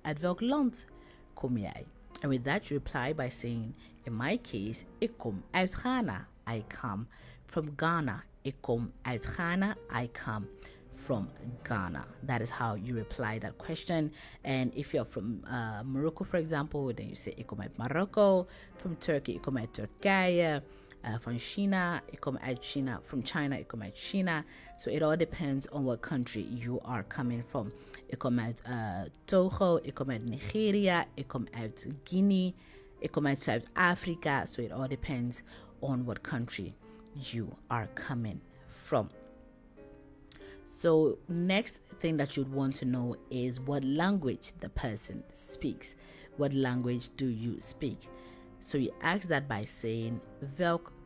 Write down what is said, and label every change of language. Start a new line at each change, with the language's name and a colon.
Dutch: Uit welk land kom jij?
English: And with that, you reply by saying, in my case,
Dutch: ik kom uit Ghana.
English: I come from Ghana.
Dutch: Ik kom uit Ghana.
English: I come from Ghana. That is how you reply that question. And if you're from Morocco, for example, then you say
Dutch: ik kom uit Morocco.
English: From Turkey,
Dutch: ik kom uit Turkije.
English: From China,
Dutch: ik kom uit China.
English: From China,
Dutch: ik kom uit China.
English: So it all depends on what country you are coming from.
Dutch: Ik kom uit Togo, ik kom uit Nigeria, ik kom uit Guinea, ik kom uit Zuid-Afrika.
English: So it all depends on what country you are coming from. So next thing that you'd want to know is what language the person speaks. What language do you speak? So you ask that by saying welk